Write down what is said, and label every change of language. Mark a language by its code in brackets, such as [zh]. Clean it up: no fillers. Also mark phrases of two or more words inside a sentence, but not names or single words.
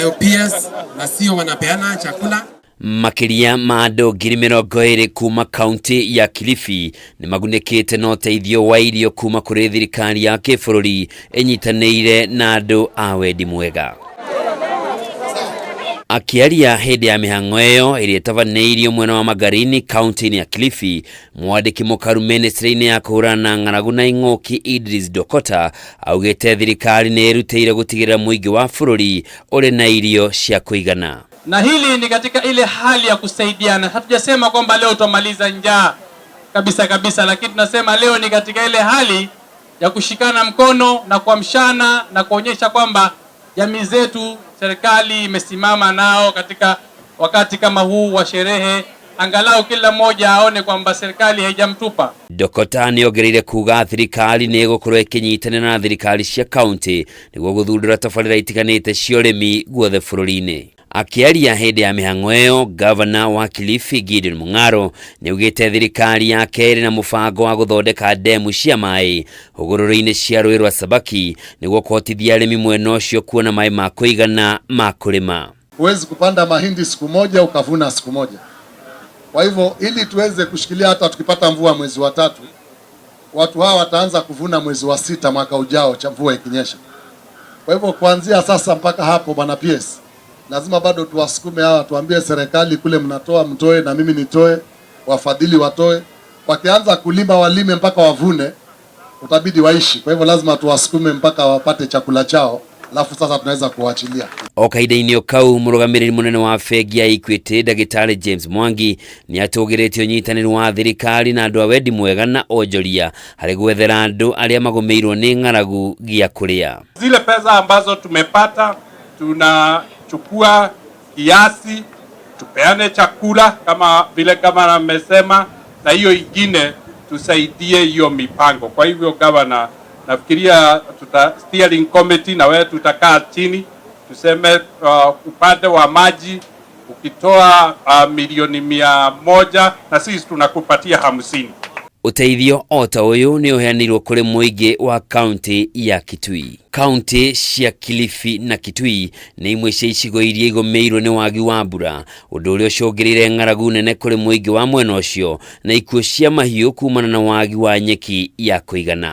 [sw] PS na sio wanapeana chakula. [ki] Makiria ma andũ 20,000 kuma kaunti ya Kilifi ni magunĩkĩte na ũteithio wa irio kuma kũrĩ thirikari ya kĩbũrũri ĩnyitanĩire na andũ a wendi mwega. Akiaria hĩndĩ ya mĩhang'o ĩyo ĩrĩa ĩtabanĩirio mwena wa Magarini kaunti ya Kilifi, mwandĩki mũkaru ministry-inĩ ya kũhũrana na ng'aragu na ing'ũki Idris Dokota augĩte thirikari nĩ ĩrutĩire gũtigĩrĩra mũingĩ wa bũrũri ũrĩ na irio cia kũigana. [sw] Na hili ni katika ile hali ya kusaidiana. Hatujasema kwamba leo tutamaliza njaa kabisa, lakini tunasema leo ni katika ile hali ya kushikana mkono na kuamshana na kuonyesha kwamba jamii zetu serikali imesimama nao katika wakati kama huu wa sherehe, angalau kila mmoja aone kwamba serikali haijamtupa. [ki] Dokota ni ongereire kuga thirikari nĩ ĩgũkorwo ĩkĩnyitanĩra na thirikari cia kaunti nĩguo gũthundũra tabarĩra itiganĩte cia ũrĩmi guothe bũrũri-inĩ. Akiaria hĩndĩ ya mĩhang'o ĩyo, gavana wa Kilifi Gideon Mung'aro nĩaugĩte thirikari yake ĩrĩ na mũbango wa gũthondeka ndemu cia maĩ hũgũrũrũ-inĩ cia rũĩ rwa Sabaki nĩguo kũhotithia arĩmi mwena ũcio kuona maĩ ma kũigana ma kũrĩma. [sw] Huwezi kupanda mahindi siku moja ukavuna siku moja. Kwa hivyo ili tuweze kushikilia hata tukipata mvua mwezi wa 3, watu hawa wataanza kuvuna mwezi wa 6 mwaka ujao cha mvua ikinyesha. Kwa hivyo kuanzia sasa mpaka hapo bwana PS, lazima bado tuwasukume hawa, tuambie serikali kule mnatoa mtoe na mimi nitoe, wafadhili watoe. Wakianza kulima walime mpaka wavune, utabidi waishi. Kwa hivyo lazima tuwasukume mpaka wapate chakula chao, alafu sasa tunaweza kuachilia. [ki] Okaida-inĩ o kau mũrũgamĩrĩri mũnene wa bengi ya Equity Ndagĩtarĩ James Mwangi nĩ atũgĩrĩtie ũnyitanĩri wa thirikari na andũ a wendi mwega na onjoria harĩ gwethera andũ arĩa magũmĩirwo nĩ ng'aragu gĩa kũrĩa. [sw] Zile pesa ambazo tumepata tunachukua kiasi tupeane chakula kama vile kama amesema, na hiyo ingine tusaidie hiyo mipango. Kwa hivyo gavana, nafikiria [en] steering committee [sw] na wewe tutakaa chini tuseme upande wa maji ukitoa milioni 100 na sisi tunakupatia 50. [ki] Uteithio ota ũyũ nĩ ũheanirwo kũrĩ mũingĩ wa kaunti ya Kitui. Kaunti cia Kilifi na Kitui nĩ imwe cia icigo iria igũmĩirwo nĩ wagi wa mbura, ũndũ ũrĩa ũcũngĩrĩire ng'aragu nene kũrĩ mũingĩ wa mwena ũcio na ikuũ cia mahiũ kumana na wagi wa nyeki ya kũigana.